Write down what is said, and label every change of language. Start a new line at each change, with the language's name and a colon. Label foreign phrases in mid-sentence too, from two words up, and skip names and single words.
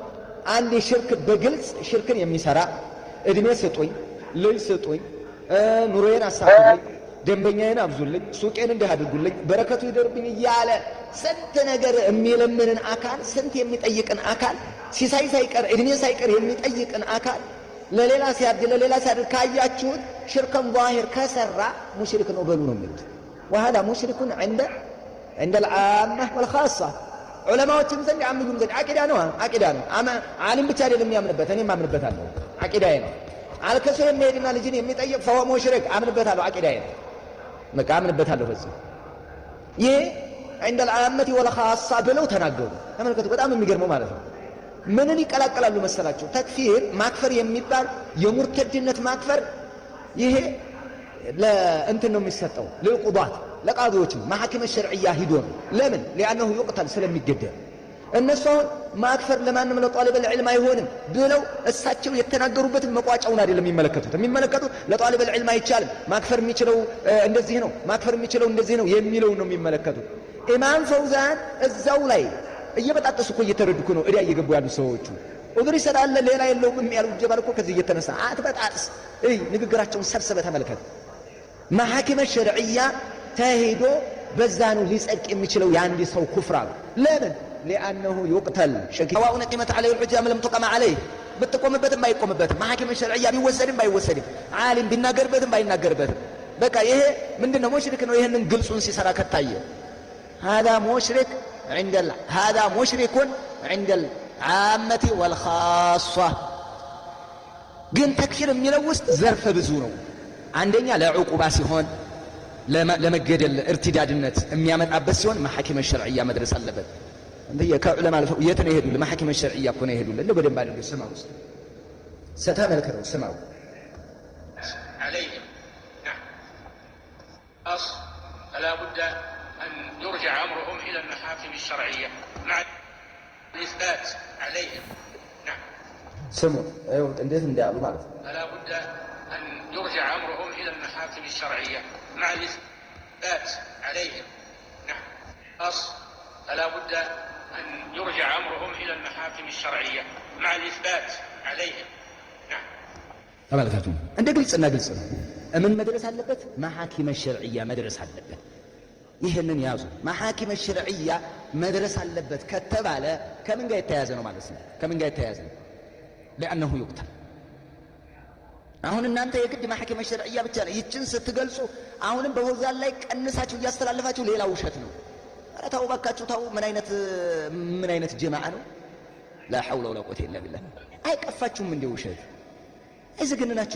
Amharic: አንድ ሽርክ በግልጽ ሽርክን የሚሰራ እድሜ ስጡኝ፣ ልጅ ስጡኝ፣ ኑሮዬን አሳፍሩልኝ፣ ደንበኛዬን አብዙልኝ፣ ሱቄን እንዲህ አድርጉልኝ፣ በረከቱ ይደርብኝ እያለ ስንት ነገር የሚለምንን አካል ስንት የሚጠይቅን አካል ሲሳይ ሳይቀር እድሜ ሳይቀር የሚጠይቅን አካል ለሌላ ሲያድር ካያችሁት
Arabic: شركا ظاهرا
Amharic: ከሰራ ሙሽሪክ ነው በሉ ነው የሚሉት።
Arabic: وهذا مشرك عند العامة والخاصة
Amharic: ዑለማዎችም ዘንድ አምሉም ዘንድ አቂዳ ነው። ዓሊም ብቻ አይደለም የሚያምንበት፣ እኔም አምንበታለሁ። አቂዳዬ ነው። አልከሶ የሚሄድና ልጅን የሚጠይቅ
Arabic: فهو مشرك
Amharic: አምንበታለሁ። አቂዳዬ ነው። በቃ አምንበታለሁ። በዚህ ይሄ
Arabic: عند العامة والخاصة
Amharic: ብለው ተናገሩ። ተመልከቱ፣ በጣም የሚገርመው ማለት ነው። ምንን ይቀላቀላሉ መሰላችሁ? ተክፊር ማክፈር የሚባል የሙርተድነት ማክፈር ይሄ ለእንትን ነው የሚሰጠው፣ ለቁዷት ለቃዲዎች
Arabic: محكمة شرعية
Amharic: ሂዶ ነው። ለምን?
Arabic: لأنه يقتل
Amharic: ስለሚገደል። እነሱ አሁን ማክፈር ለማንም
Arabic: لطالب العلم
Amharic: አይሆንም ብለው እሳቸው የተናገሩበትን መቋጫውን አይደለም የሚመለከቱት
Arabic: لطالب العلم
Amharic: አይቻልም፣ ማክፈር የሚችለው እንደዚህ ነው፣ ማክፈር የሚችለው እንደዚህ ነው የሚለው ነው የሚመለከቱት። ኢማም ፈውዛን እዛው ላይ እየበጣጠሱ እኮ እየተረዱ ነው እዲያ እየገቡ ያሉ ሰዎቹ። ዑዝር ይሰጣል ሌላ የለውም ያሉ ጀባል እኮ ከዚህ እየተነሳ አትበጣጥስ። ንግግራቸውን ሰብስበ ተመልከት።
Arabic: محكمة شرعية
Amharic: ተሄዶ በዛ ነው ሊጸድቅ የሚችለው የአንድ ሰው ኩፍራ። ለምን?
Arabic: لأنه يقتل سواء قيمت عليه الحجة لم تقم عليه
Amharic: بتقومበትም ባይቆምበትም
Arabic: محكمة شرعية
Amharic: ቢወሰድም ባይወሰድም ዓሊም ቢናገርበትም ባይናገርበትም በቃ ይሄ ምንድነው? ሙሽሪክ ነው። ይሄንን ግልጹን ሲሰራ ከታየ
Arabic: هذا مشرك عند العامة والخاصة።
Amharic: ግን ተክፊር የሚለው ውስጥ ዘርፈ ብዙ ነው። አንደኛ ለዕቁባ ሲሆን ለመገደል እርትዳድነት የሚያመጣበት ሲሆን
Arabic: محكمة شرعية
Amharic: መድረስ አለበት። እንዴ ከዑለማ የት ነው የሄዱት?
Arabic: محكمة شرعية
Amharic: እኮ ነው የሄዱት። እንደው በደንብ አድርገው ስማው፣ ስተመልከተው ስማው።
Arabic: عليهم نعم أصل فلا بد أن يرجع أمرهم إلى المحاكم الشرعية مع الإثبات عليهم. نعم سمو أيوة
Amharic: እንዴት እንዳሉ ማለት ነው።
Arabic: فلا بد أن يرجع أمرهم إلى المحاكم الشرعية مع الإثبات عليهم. نعم أصل فلا بد أن يرجع أمرهم إلى المحاكم الشرعية مع الإثبات عليهم. نعم
Amharic: ተመልከቱ። እንደ ግልጽና ግልጽ ነው። ምን መድረስ አለበት?
Arabic: محكمة شرعية
Amharic: መድረስ አለበት። ይሄንን ያዙ።
Arabic: محكمة شرعية
Amharic: መድረስ አለበት ከተባለ ከምን ጋር የተያያዘ ነው ማለት ነው? ከምን ጋር የተያያዘ ነው?
Arabic: لأنه يقتل።
Amharic: አሁን እናንተ የግድ
Arabic: محكمة شرعية
Amharic: ብቻ ነው ይችን ስትገልጹ፣ አሁንም በፈውዛን ላይ ቀንሳችሁ እያስተላለፋችሁ ሌላ ውሸት ነው። ኧረ ተው እባካችሁ ተው። ምን አይነት ጀማዓ ነው?
Arabic: لا حول ولا قوة إلا بالله።
Amharic: አይቀፋችሁም እንደ ውሸት አይዘገንናችሁም?